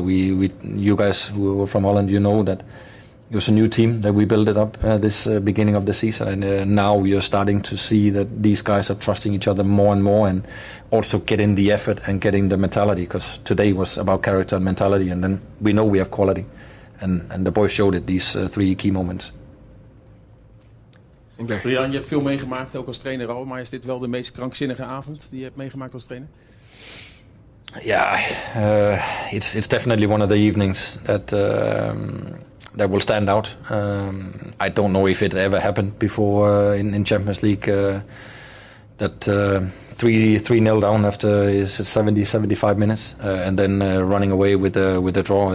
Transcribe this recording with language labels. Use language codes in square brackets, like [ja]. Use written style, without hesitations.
[en] You guys who were from Holland, you know that it was a new team that we built it up this beginning of the season, and now you're starting to see that these guys are trusting each other more and more, and also getting the effort and getting the mentality, because today was about character and mentality, and then we know we have quality, and the boys showed it, these 3 key moments. [nl] Brian, je hebt veel meegemaakt, ook als trainer al, maar is dit wel de meest krankzinnige avond die je hebt meegemaakt als trainer? [en] Yeah, it's definitely one of the evenings that will stand out. I don't know if it ever happened before in Champions League, that 3-0 down after 70-75 minutes, and then running away with the draw.